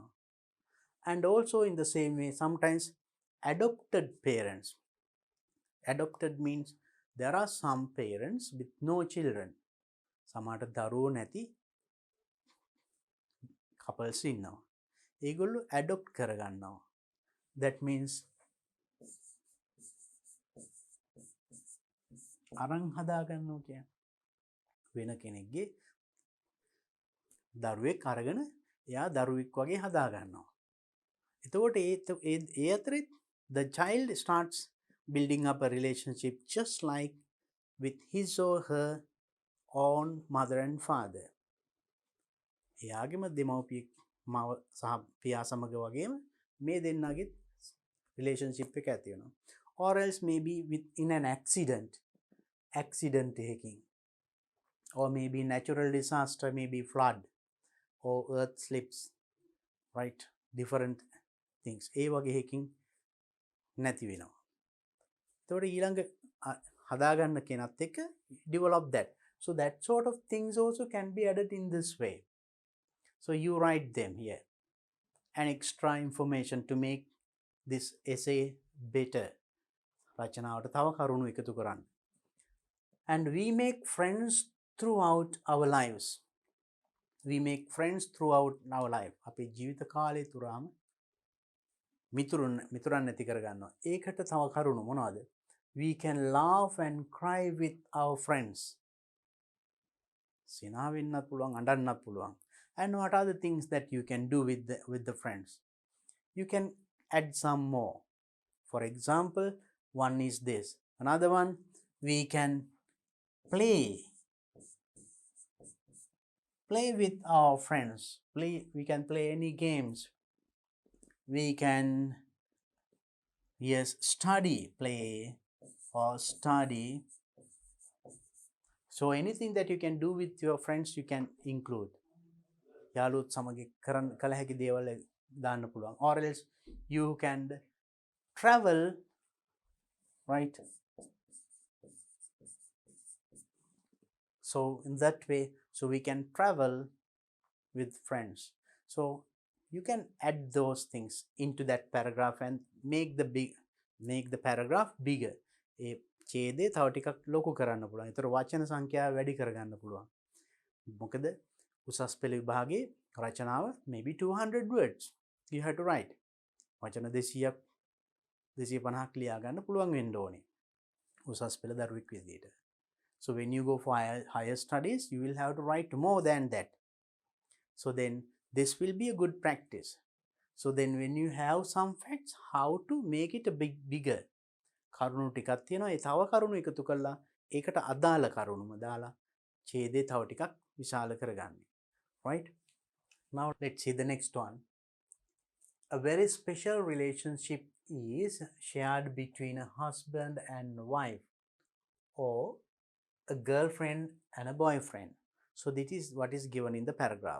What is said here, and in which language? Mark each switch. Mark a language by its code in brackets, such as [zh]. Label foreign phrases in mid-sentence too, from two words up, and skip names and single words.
[en] And also in the same way, sometimes adopted parents. Adopted means there are some parents with no children. [si] සමහරට දරුවෝ නැති couples ඉන්නවා. ඒගොල්ලෝ adopt කරගන්නවා. [en] That means [si] අරන් හදාගන්නවා කියන්නේ. වෙන කෙනෙක්ගේ දරුවෙක් අරගෙන එයා දරුවෙක් වගේ හදාගන්නවා. එතකොට ඒ අතරේ [en] the child starts building up a relationship just like with his or her own mother and father. [si] එයාගේම දෙමව්පිය මව සහ පියා සමග වගේම මේ දෙන්නගේ relationship එක ඇති වෙනවා. [en] Or else maybe in an accident එකකින්, or maybe natural disaster, maybe flood or earth slips, right? Different things. [si] ඒ වගේ එකකින් නැති වෙනවා. එතකොට ඊළඟ හදාගන්න කෙනත් එක්ක [en] develop that. So that sort of things also can be added in this way. So you write them here, and extra information to make this essay better. [si] රචනාවට තව කරුණු එකතු කරන්න. [en] And we make friends throughout our lives. We make friends throughout our life. [si] අපේ ජීවිත කාලය තුරාම මිතුරන් නැති කරගන්නවා. ඒකට තව කරුණු මොනවද? [en] We can laugh and cry with our friends. [si] සිනා වෙන්නත් පුළුවන්, අඬන්නත් පුළුවන්. [en] And what are the things that you can do with the friends? You can add some more. For example, one is this. Another one, we can play with our friends. We can play any games. We can, yes, play or study. So anything that you can do with your friends, you can include. [si] යාළුවොත් සමග කළ හැකි දේවල් දාන්න පුළුවන්. [en] Or else you can travel, right? So in that way, so we can travel with friends. So you can add those things into that paragraph and make the paragraph bigger. [si] ඒ ඡේදය තව ටිකක් ලොකු කරන්න පුළුවන්. ඒතර වචන සංඛ්‍යාව වැඩි කරගන්න පුළුවන්. මොකද උසස් පෙළ විභාගයේ රචනාව [en] maybe 200 words you have to write. [si] වචන 200ක් 250ක් ලියා ගන්න පුළුවන් වෙන්න ඕනේ. උසස් පෙළ දරුවෙක් විදියට. [en] So when you go for higher studies, you will have to write more than that. So then this will be a good practice. So then when you have some facts, how to make it a bigger. [si] කරුණු ටිකක් තියෙනවා. ඒ තව කරුණු එකතු කරලා ඒකට අදාළ කරුණුම දාලා ඡේදය තව ටිකක් විශාල කරගන්න. [en] Right? Now let's see the next one. A very special relationship is shared between a husband and wife, or a girlfriend and a boyfriend. So this is what is given in the paragraph.